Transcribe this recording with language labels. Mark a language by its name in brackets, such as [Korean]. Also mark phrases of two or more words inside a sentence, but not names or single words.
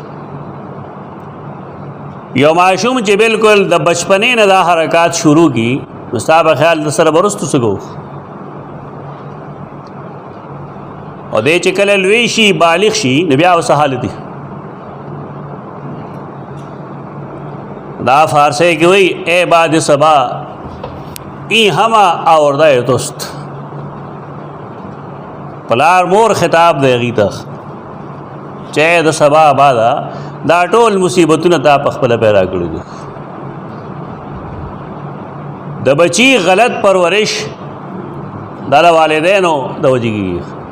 [Pashto] یو ماشوم چې بالکل د بچپنې نه دا حرکات شروع کړي نو ستا په خیال د سره به وروستو څه کوو؟ او دی چې کله لوی شي بالغ شي نو بیا ورڅه حالت دی. دا فارسی کې وایي [Persian] اے باد صبا این همه آورده توست. [Pashto] پلار مور خطاب دی هغې ته چې د سبا باده دا ټول مصیبتونه تا په خپله پیدا کړي دي. د بچي غلط پرورش دا د والدینو د وجې کېږي.